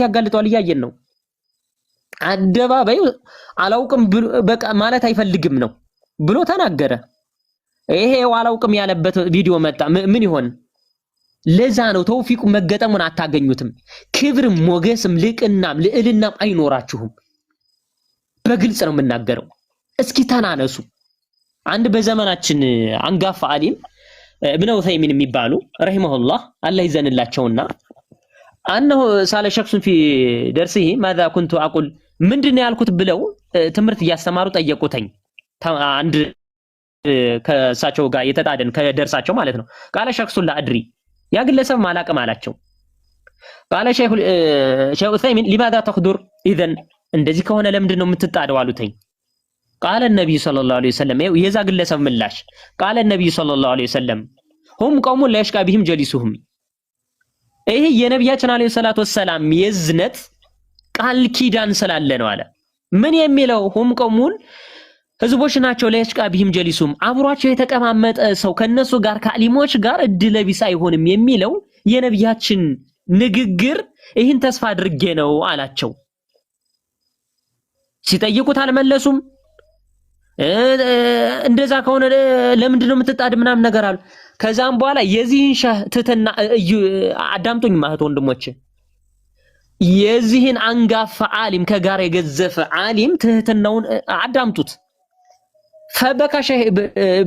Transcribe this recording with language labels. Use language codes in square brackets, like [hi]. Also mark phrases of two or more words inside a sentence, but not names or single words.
[am] ያጋልጠዋል። እያየን ነው። አደባባይ አላውቅም በቃ ማለት አይፈልግም ነው ብሎ ተናገረ። ይሄው አላውቅም ያለበት ቪዲዮ መጣ። ምን ይሆን ለዛ ነው ተውፊቁ መገጠሙን አታገኙትም። ክብርም ሞገስም ልቅናም ልዕልናም አይኖራችሁም። በግልጽ ነው የምናገረው። እስኪ ተናነሱ። አንድ በዘመናችን አንጋፋ አሊም ابن عثيمين የሚባሉ ረሂመሁላህ አላህ ይዘንላቸውና አንሁ ሳለ ሸክሱ [ar] في درسه ماذا كنت اقول [am] ምንድነው ያልኩት ብለው ትምህርት እያስተማሩ ጠየቁተኝ። አንድ ከሳቸው ጋር የተጣደን ከደርሳቸው ማለት ነው። [ar] قال الشخص لا أدري [am] ያ ግለሰብ ማላቀም አላቸው። [ar] قال الشيخ عثيمين لماذا تخدر اذا [am] እንደዚህ ከሆነ ለምንድነው የምትጣደው አሉተኝ። [ar] قال النبي صلى الله عليه وسلم [am] የዛ ግለሰብ ምላሽ [ar] قال النبي صلى الله عليه وسلم هم قوم لا يشقى بهم جليسهم [am] ይሄ የነብያችን [ar] عليه الصلاة والسلام [am] የዝነት ቃል ኪዳን ስላለ ነው አለ። ምን የሚለው [ar] هم قوم [am] ህዝቦች ናቸው [ar] لا يشقى بهم جليسهم [am] አብሯቸው የተቀማመጠ ሰው ከነሱ ጋር ከአሊሞች ጋር እድለቢስ አይሆንም የሚለው የነብያችን ንግግር ይህን ተስፋ አድርጌ ነው አላቸው። ሲጠይቁት አልመለሱም። እንደዛ ከሆነ ለምንድነው የምትጣድ ምናምን ነገር አሉ። ከዛም በኋላ የዚህን ሸህተና አዳምጡኝ ማለት ወንድሞቼ የዚህን አንጋፋ ዓሊም ከጋር የገዘፈ ዓሊም ትህትናውን አዳምጡት። [ar] فبكى الشيخ ابن